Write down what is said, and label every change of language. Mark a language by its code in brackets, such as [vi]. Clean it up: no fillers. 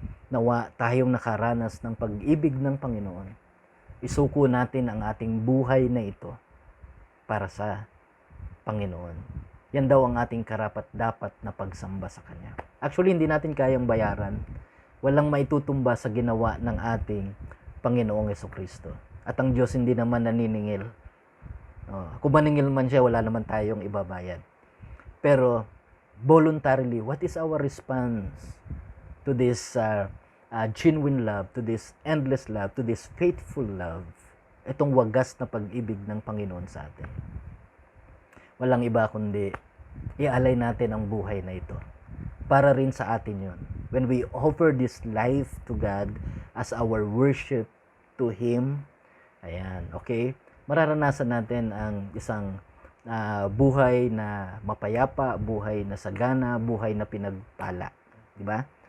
[tl] Nawa tayong nakaranas ng pag-ibig ng Panginoon, isuko natin ang ating buhay na ito para sa Panginoon. Yan daw ang ating karapat-dapat na pagsamba sa Kanya. Actually, hindi natin kayang bayaran. Walang maitutumba sa ginawa ng ating Panginoong Jesucristo. At ang Diyos hindi naman naniningil. Kung maningil man siya, wala naman tayong ibabayad. [en] Pero, voluntarily, what is our response to this genuine love, to this endless love, to this faithful love? [tl] Itong wagas na pag-ibig ng Panginoon sa atin. Walang iba kundi ialay natin ang buhay na ito. Para rin sa atin yun. [en] When we offer this life to God as our worship to Him, ayan, okay? [tl] Mararanasan natin ang isang buhay na mapayapa, buhay na sagana, buhay na pinagpala. Diba?